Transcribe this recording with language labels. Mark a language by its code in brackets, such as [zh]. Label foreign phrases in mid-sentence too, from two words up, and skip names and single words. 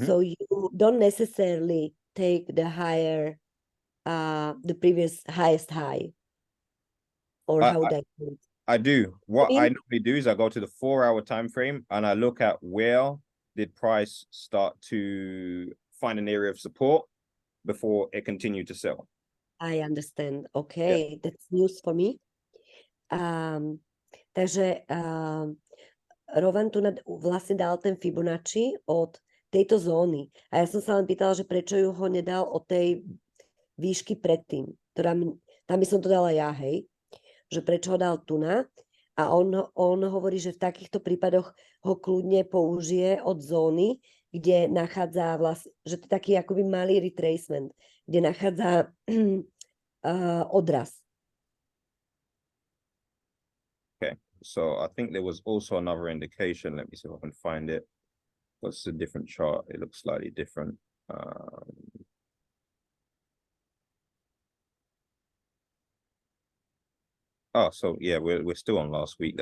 [en] So you don't necessarily take the higher, the previous highest high, or how would I do it? I do. What mean- I normally do is I go to the 4-hour time frame and I look at where did price start to find an area of support before it continued to sell. I understand. Okay, that's news for me. [sk] Takže Rowan tu vlastne dal ten Fibonacci od tejto zóny. A ja som sa len pýtala, že prečo ju ho nedal od tej výšky predtým. Tam by som to dala ja, hej. Že prečo ho dal tu na. A on hovorí, že v takýchto prípadoch ho kľudne použije od zóny, kde nachádza vlastne, že to je taký akoby malý retracement, kde nachádza odraz. [en] So I think there was also another indication. Let me see if I can find it. What's a different chart? It looks slightly different. Oh, so yeah, we're still on last week.